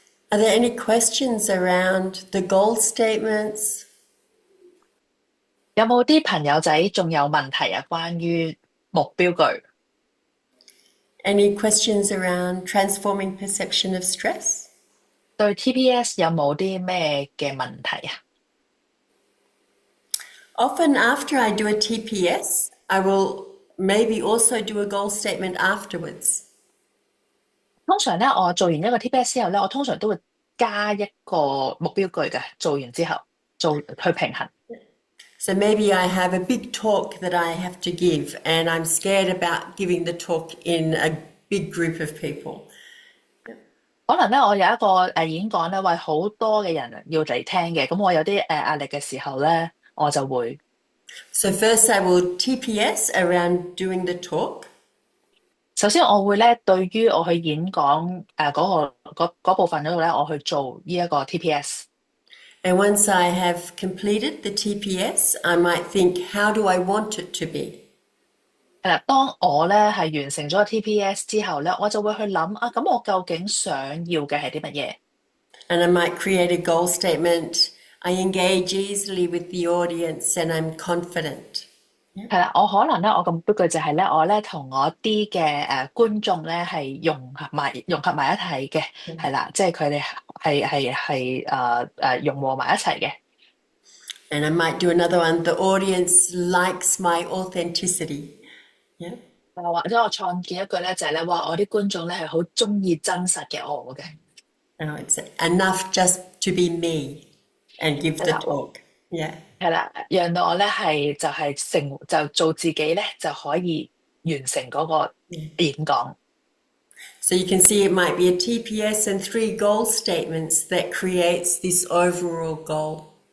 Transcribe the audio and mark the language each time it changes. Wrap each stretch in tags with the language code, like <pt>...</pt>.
<en>Are there any questions around the goal statements?</en> <yue>有冇啲朋友仔仲有問題啊？關於目標句？</yue> <en>Any questions around transforming perception of stress?</en> <yue>對 TPS 有冇啲咩嘅問題啊？</yue> <en>Often after I do a TPS, I will maybe also do a goal statement afterwards.</en> <yue>通常咧，我做完一個 TPS 之後咧，我通常都會加一個目標句嘅。做完之後，去平衡。</yue> <en>So maybe I have a big talk that I have to give, and I'm scared about giving the talk in a big group of people.</en> <yue>可能咧，我有一個演講咧，為好多嘅人要嚟聽嘅，咁我有啲壓力嘅時候咧，我就會。</yue> <en>So first I will TPS around doing the talk.</en> <yue>首先我會咧，對於我去演講嗰部分嗰度咧，我去做呢一個 TPS。</yue> <en>And once I have completed the TPS, I might think, how do I want it to be?</en> <yue>係啦，當我咧係完成咗 TPS 之後咧，我就會去諗咁我究竟想要嘅係啲乜嘢？</yue> <en>And I might create a goal statement. I engage easily with the audience and I'm confident.</en> <yue>係啦，我可能咧，我個目標句就係咧，我咧同我啲嘅觀眾咧係融合埋一齊嘅，係啦，即係佢哋係融和埋一齊嘅。</yue> <en>And I might do another one. The audience likes my authenticity. Yeah.</en> <yue>或者我創建一句咧，就係咧，哇！我啲觀眾咧係好中意真實嘅我嘅。</yue> <en>And it's enough just to be me and give the talk. Yeah.</en> <yue>係啦，讓到我咧係就做自己咧就可以完成嗰個演講。</yue> <en>So you can see it might be a TPS and 3 goal statements that creates this overall goal.</en>